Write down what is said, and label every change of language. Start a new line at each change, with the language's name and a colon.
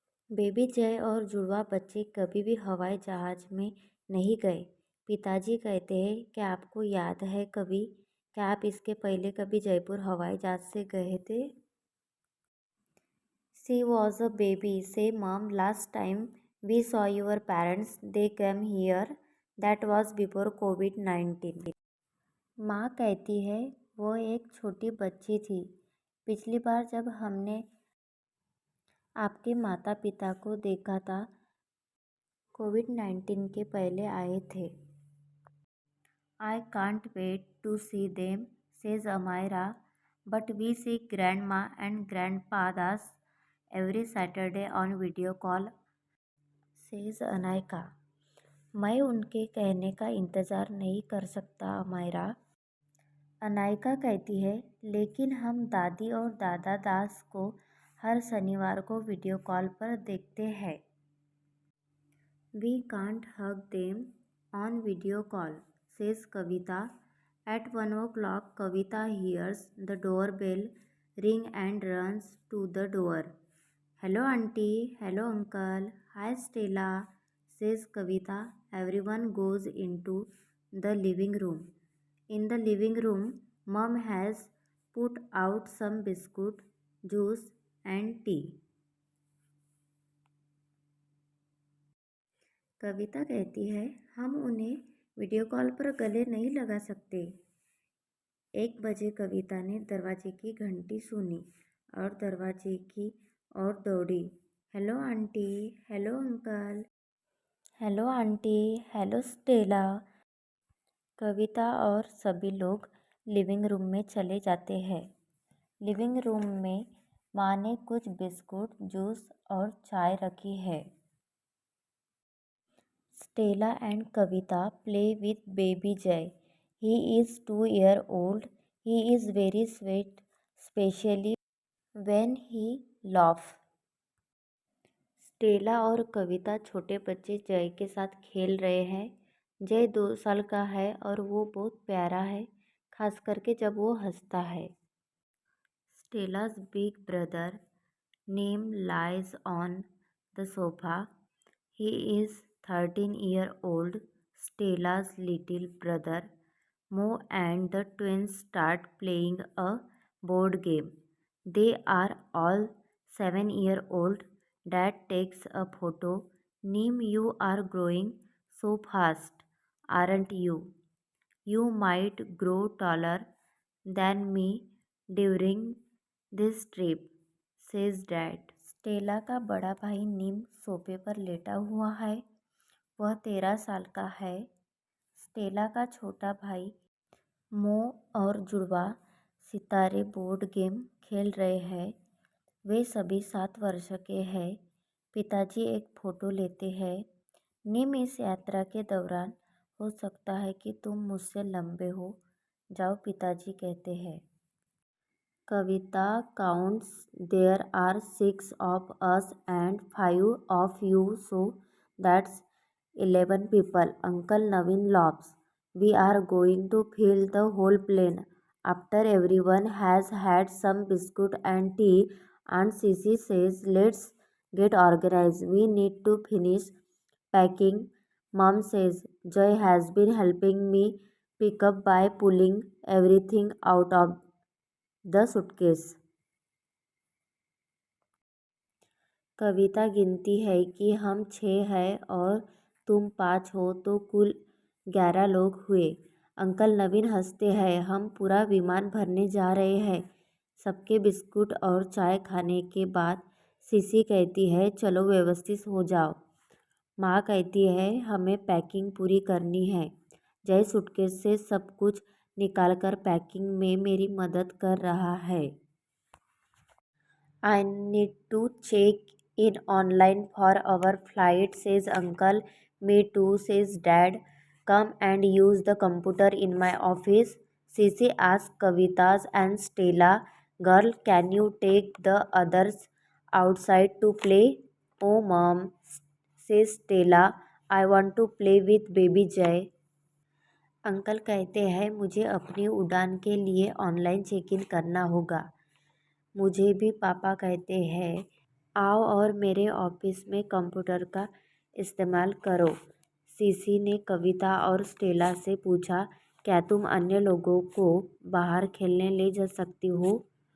Hindi: Baby जय और जुड़वा बच्चे कभी भी हवाई जहाज में नहीं गए। पिताजी कहते हैं क्या आपको याद है कभी क्या आप इसके पहले कभी जयपुर हवाई जहाज से गए थे?
English: She was a baby. Say mom, last time we saw your parents, they came here. That was before COVID-19.
Hindi: माँ कहती है वो एक छोटी बच्ची थी। पिछली बार जब हमने आपके माता पिता को देखा था कोविड-19 के पहले आए थे।
English: I can't wait to see them, says Amira, but we see grandma and grandpadas every Saturday on video call, says Anaika.
Hindi: मैं उनके कहने का इंतज़ार नहीं कर सकता अमायरा। अनायका कहती है, लेकिन हम दादी और दादा दास को हर शनिवार को वीडियो कॉल पर देखते हैं।
English: We can't hug them on video call, says Kavita. At 1 o'clock, Kavita hears the doorbell ring and runs to the door. Hello, auntie. Hello, uncle. Hi, Stella, says Kavita. Everyone goes into the living room. In the living room, Mom has put out some biscuit, juice, and tea.
Hindi: कविता कहती है, हम उन्हें video call पर गले नहीं लगा सकते। 1 बजे कविता ने दरवाजे की घंटी सुनी और दरवाजे की ओर दौड़ी। Hello aunty, hello uncle. Hello aunty, hello Stella. कविता और सभी लोग लिविंग रूम में चले जाते हैं। लिविंग रूम में माँ ने कुछ बिस्कुट, जूस और चाय रखी है।
English: Stella and Kavita play with baby Jay. He is 2 years old. He is very sweet, especially when he laughs.
Hindi: Stella और कविता छोटे बच्चे जय के साथ खेल रहे हैं। जय 2 साल का है और वो बहुत प्यारा है, खास करके जब वो हंसता है।
English: Stella's big brother name lies on the sofa. He is 13 years old. Stella's little brother Mo and the twins start playing a board game. They are all 7 years old. Dad takes a photo. Neem, you are growing so fast, aren't you? You might grow taller than me during this trip, says Dad.
Hindi: Stella का बड़ा भाई नीम सोफे पर लेटा हुआ है। वह 13 साल का है। स्टेला का छोटा भाई मो और जुड़वा सितारे बोर्ड गेम खेल रहे हैं। वे सभी 7 वर्ष के हैं। पिताजी एक फ़ोटो लेते हैं। नीम, इस यात्रा के दौरान हो सकता है कि तुम मुझसे लंबे हो जाओ, पिताजी कहते हैं।
English: Kavita counts. There are 6 of us and 5 of you, so that's 11 people. Uncle Naveen laughs. We are going to fill the whole plane. After everyone has had some biscuit and tea, Aunt Sissy says, let's get organized. We need to finish packing. Mom says, Joy has been helping me pick up by pulling everything out of the suitcase.
Hindi: कविता गिनती है कि हम 6 हैं और तुम 5 हो तो कुल 11 लोग हुए। अंकल नवीन हंसते हैं। हम पूरा विमान भरने जा रहे हैं। सबके बिस्कुट और चाय खाने के बाद सीसी कहती है, चलो व्यवस्थित हो जाओ। माँ कहती है, हमें पैकिंग पूरी करनी है। जय सूटकेस से सब कुछ निकालकर पैकिंग में मेरी मदद कर रहा है।
English: I need to check in online for our flight, says uncle. Me too, says dad. Come and use the computer in my office. Sissy asks Kavita's and Stella, girl, can you take the others outside to play? Oh, mom, says Stella. I want to play with baby Jay.
Hindi: Uncle कहते हैं, मुझे अपनी उड़ान के लिए online check in करना होगा। मुझे भी पापा कहते हैं, आओ और मेरे ऑफिस में कंप्यूटर का इस्तेमाल करो। सीसी ने कविता और स्टेला से पूछा, क्या तुम अन्य लोगों को बाहर खेलने ले जा सकती हो?